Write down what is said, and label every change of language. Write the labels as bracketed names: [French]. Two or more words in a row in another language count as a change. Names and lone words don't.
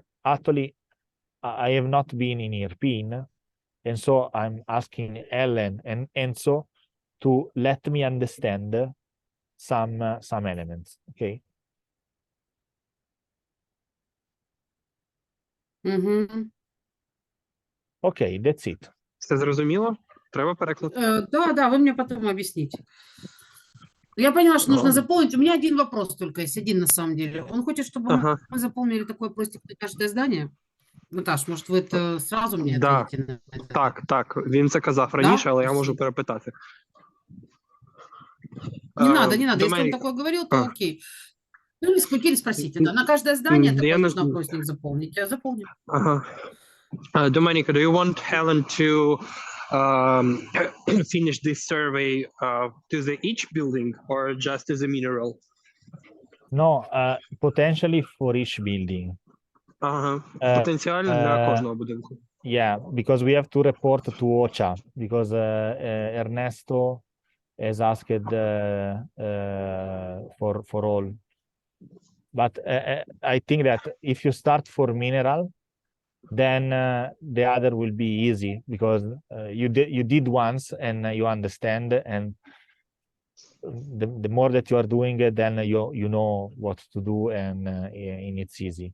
[English] Actually, I have not been in European, and so I'm asking Ellen and Enzo to let me understand some elements. Okay. Okay, that's it. [Ukrainian] Все зрозуміло? Треба переклад? [Russian] Да, вы мне потом объясните. Я поняла, что нужно заполнить. У меня один вопрос только есть, один на самом деле. Он хочет, чтобы мы заполнили такой простик на каждое здание. Наташ, может, [Ukrainian] ви це сразу мені відповідаєте на це? Так. Він це казав раніше, але я можу перепитати. [Russian] Не надо. Если он такое говорил, то окей. Ну, или спросите, да. На каждое здание такой нужно опросник заполнить. Я заполню. [English] Domenica, do you want Helen to finish this survey to each building or just to the mineral? No, potentially for each building. [Ukrainian] Потенціально для кожного будинку. [English] Yeah, because we have to report to OCHA, because Ernesto has asked for all. But I think that if you start for mineral, then the other will be easy because you did once and you understand, and the more that you are doing it, then you know what to do, and it's easy.